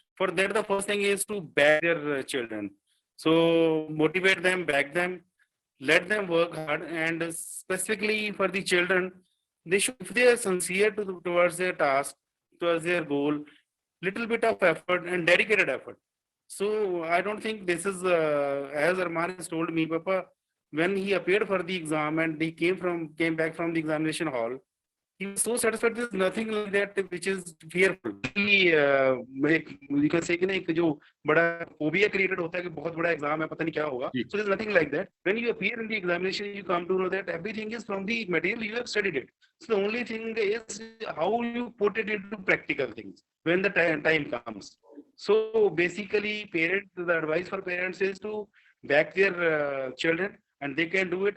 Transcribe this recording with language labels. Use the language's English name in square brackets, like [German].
[English] For that, the first thing is to back their children. So motivate them, back them, let them work hard, and specifically for the children, they should, if they are sincere towards their task, towards their goal, little bit of effort and dedicated effort. So I don't think this is as Arman has told me, Papa, when he appeared for the exam and he came back from the examination hall, he was so satisfied. There's nothing like that which is fearful. You can say [Hindi] कि ना एक जो बड़ा [English] phobia created [Hindi] होता है कि बहुत बड़ा exam है, पता नहीं क्या होगा. [English] So there's nothing like that. When you appear in the examination, you come to know that everything is from the material you have studied it. So the only thing is how you put it into practical things when the time comes. So basically, the advice for parents is to back their children, and they can do it.